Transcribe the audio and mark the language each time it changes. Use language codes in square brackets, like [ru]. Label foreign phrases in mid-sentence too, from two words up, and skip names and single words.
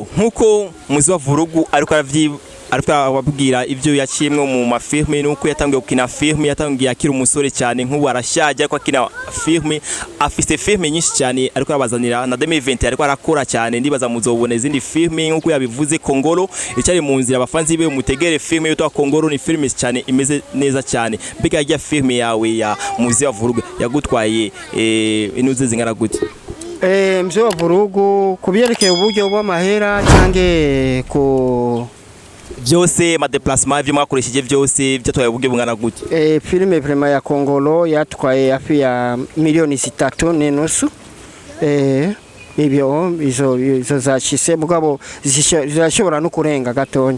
[rn] nkuko muzi wa Vurugu ariko ababwira ibyo yaciyemwe mu mafilme nuko yatangiye gukina filme, yatangiye akira umusore cyane nk'ubu arashaje ariko akina filme, afise filme nyinshi cyane ariko abazanira na 2020 ariko arakora cyane. Ndibaza muzobona izindi filme nkuko yabivuze. Kongolo icari mu nzira abafanzi be mutegere filme yitwa Kongolo, ni filme cyane imeze neza cyane. Mbega ya filme yawe ya muzi wa Vurugu yagutwaye inuze zingana gute? Mzee wa Vurugu kubyerekeye uburyo bw'amahera cyangwa ko byose ma déplacement byo mwakoresheje byose byatwaye uburyo bungana gute? Filme vraiment ya Kongolo yatwaye hafi ya miliyoni 3.5. ibyo izo zashise mugabo zirashobora no kurenga gatonya.